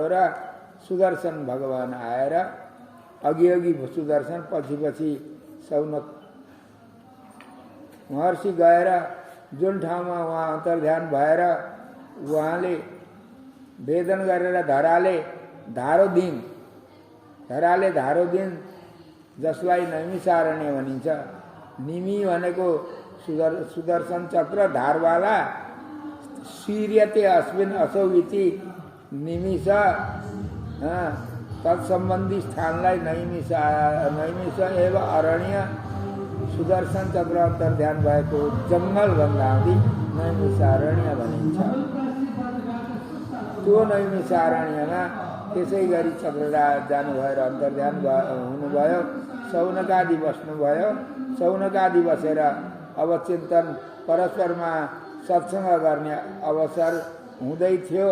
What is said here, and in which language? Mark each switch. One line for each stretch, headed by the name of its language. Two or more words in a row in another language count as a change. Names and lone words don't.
Nepali: र सुदर्शन भगवान आएर अघि सुदर्शन पछि सौनक महर्षि गएर जुन ठाउँमा उहाँ अन्तर्ध्यान भएर उहाँले वेदन गरेर धराले धारो दिन जसलाई नैमिषारण्य भनिन्छ। निमि भनेको सुदर्शन चक्र धारवाला,
Sanskrit: शीर्यते अस्मिन् असौ इति निमिष,
Nepali: तत्सम्बन्धी स्थानलाई
Sanskrit: नैमिष एव अरण्य,
Nepali: सुदर्शन चक्र अन्तर्ध्यान भएको जङ्गल भन्दा नैमिषारण्य भनिन्छ। त्यो नैमिषारण्यमा त्यसै गरी चक्रराज जानुभयो र अन्तर्ध्यान हुनुभयो। सौनकादि बस्नुभयो। सौनकादि बसेर अब चिन्तन परस्परमा सत्सङ्ग गर्ने अवसर हुँदै थियो।